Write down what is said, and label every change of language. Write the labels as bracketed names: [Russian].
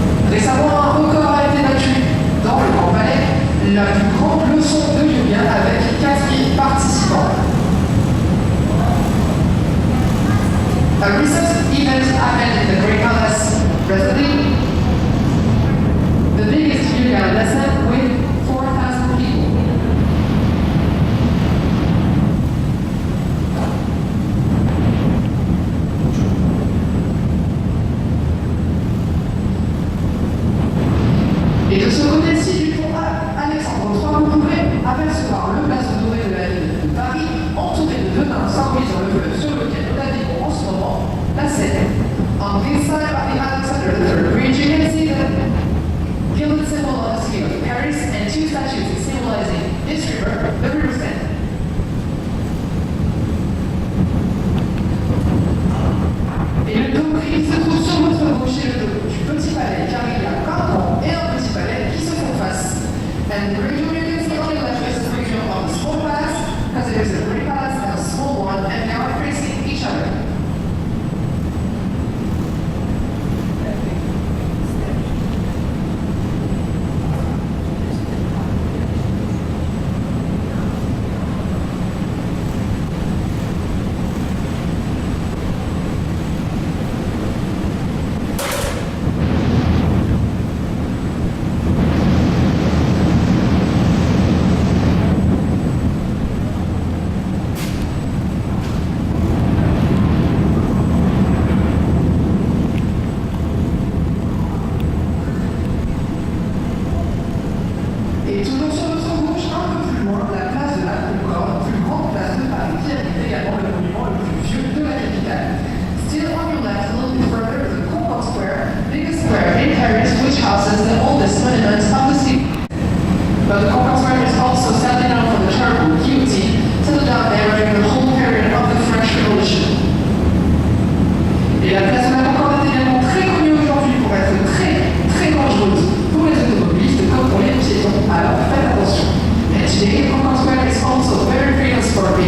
[French] Récemment, un record a été battu dans le Grand Palais, la plus grande leçon de yoga avec 4000 participants. [English] A recent event happened in the Great Palace recently. The biggest yoga lesson with 4,000 people. [French] Et de ce côté-ci du pont Alexandre III, vous pouvez apercevoir le blason doré de la ville de Paris, entouré de deux nains s'envoyant le fleuve sur lequel naviguons en ce moment la Seine. [English] On this side of the Alexander III Bridge, you can see the gilded symbol on the scale of Paryż and two statues symbolizing this river, the river Seine. [French] Et le dôme qui se trouve sur votre gauche est le dôme du Petit Palais, car il y a un grand et un petit palais qui se font face. [English] And the region you can see on the left is the region of the small palace, because there is a great palace and a small one, and they are facing each other. [French] Et toujours sur notre gauche, un peu plus loin, la place de la Concorde, plus grande place de Paris, qui habite également le monument le plus vieux de la capitale. [English] Still on your left, a little bit further, the Concorde Square, biggest square in Paris, which houses the oldest monument of the city. But the Concorde Square is also sadly known for the terrible guillotine settled down there during the whole period of the French Revolution. [French] Et la place de la Concorde est également très connue aujourd'hui pour être très, très dangereuse pour les automobilistes comme pour les piétons, alors faites attention. [English] And today, Concorde Square is also very famous for